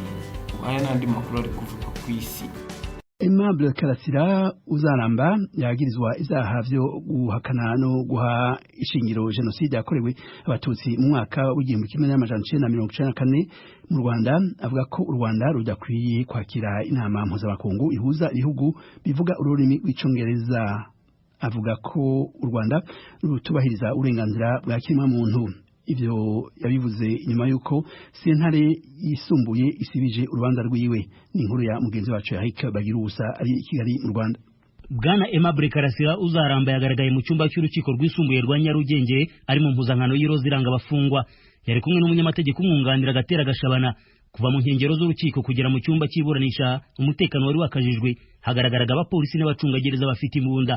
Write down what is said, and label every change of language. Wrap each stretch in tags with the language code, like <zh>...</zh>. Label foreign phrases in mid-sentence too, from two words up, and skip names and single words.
<rw>Aya n'andi makuru ari kuvugwa ku isi.</rw> <rn>Aimable Karasira uzaramba yagirizwa izaha byo guhakana no guha ishingiro genocide yakorewe abatutsi mu mwaka w'1994 mu Rwanda.</rn> <rw>Avuga ko u Rwanda rudakwiye kwakira inama mpuzamakungu ihuza ibihugu bivuga ururimi rw'icyongereza. Avuga ko u Rwanda rutubahiriza uburenganzira bwa kiremwamuntu.</rw> <rn>Ivyo yabivuze inyuma yuko sentare yisumbuye isibije urubanza rwiwe.</rn> <rw>Ni inkuru ya mugenzi wacu Eric Bagirusa ari i Kigali mu Rwanda. Bwana Aimable Karasira uzaramba yagaragaye mu cyumba cy'urukiko rwisumbuye rwa Nyarugenge ari mu mpuzankano y'iroza iranga abafungwa. Yari kumwe n'umunyamategeko umwunganira Gatera Gashabana. Kuva mu nkengero z'urukiko kugera mu cyumba cy'iburanisha umutekano wari wakajijwe, hagaragaraga abapolisi n'abacungagereza bafite imbunda.</rw>